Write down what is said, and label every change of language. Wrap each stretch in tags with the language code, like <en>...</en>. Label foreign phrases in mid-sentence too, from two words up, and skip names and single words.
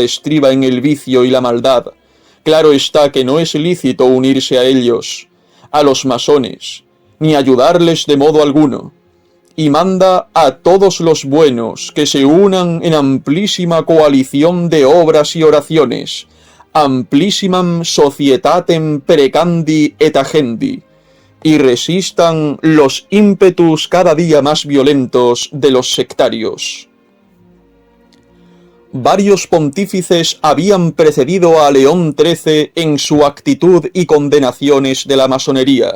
<es>estriba en el vicio y la maldad, claro está que no es lícito unirse a ellos, a los masones, ni ayudarles de modo alguno, y manda a todos los buenos que se unan en amplísima coalición de obras y oraciones,</es> <la>amplísimam societatem precandi et agendi,</la> <es>y resistan los ímpetus cada día más violentos de los sectarios. Varios pontífices habían precedido a León XIII en su actitud y condenaciones de la masonería.</es>